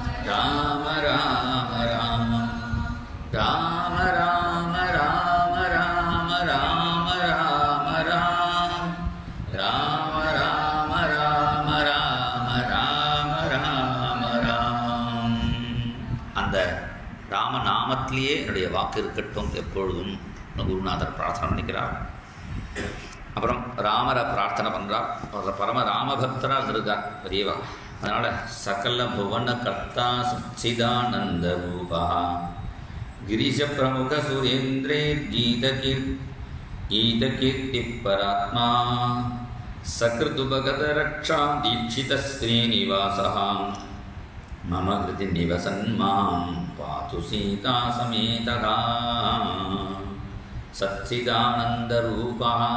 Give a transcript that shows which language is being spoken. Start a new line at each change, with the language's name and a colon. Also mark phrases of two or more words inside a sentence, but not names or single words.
Tamil: ராம ராம ராம ராம ராம ராம ராம ராம ராம ராம ராம ராம ராம ராம ராம ராம. அந்த ராமநாமத்திலேயே என்னுடைய வாக்கு இருக்கட்டும் எப்பொழுதும் குருநாதர் பிரார்த்தனை பண்ணிக்கிறார். அப்புறம் ராமரை பிரார்த்தனை பண்ணுறார். அவர் பரம ராமபக்தராக இருக்கார் பெரியவா. அதனால்
Sanskrit: सकल भुवन कर्ता सच्चिदानन्द रूपा गिरीश प्रमुख सुरेन्द्रे गीतकीर्ति परात्मा सकृदुपगत रक्षा दीक्षित श्रीनिवासा मम कृति निवसन्मां पातु सीता समेतका सच्चिदानन्द रूपा.